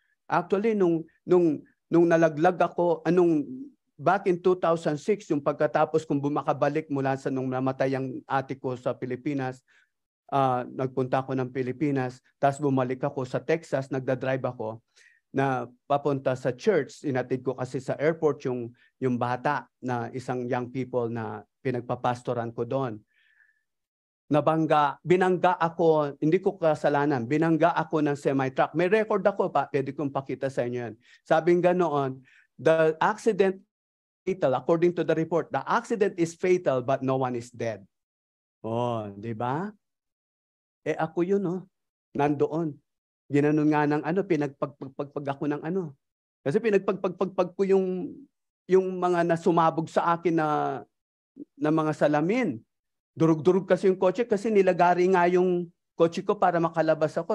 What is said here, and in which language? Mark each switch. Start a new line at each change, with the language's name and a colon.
Filipino: Actually, nung nalaglag ako,
English: back in 2006,
Filipino: yung pagkatapos kung bumakabalik mula sa nung namatay ang ate ko sa Pilipinas, nagpunta ako ng Pilipinas, tapos bumalik ako sa Texas, nagdadrive ako, na papunta sa church. Inatid ko kasi sa airport yung bata na isang
English: young people
Filipino: na pinagpapastoran ko doon. Binangga ako, hindi ko kasalanan, binangga ako ng semi-truck. May record ako pa, pwede kong pakita sa inyo yan. Sabing ganoon,
English: the accident fatal, according to the report, the accident is fatal but no one is dead.
Filipino: Oh, di ba? Ako yun, nandoon. Ginanon nga ng pinagpagpag ako ng Kasi pinagpagpagpag ko yung mga nasumabog sa akin na mga salamin. Durug-durug kasi yung kotse kasi nilagari nga yung kotse ko para makalabas ako.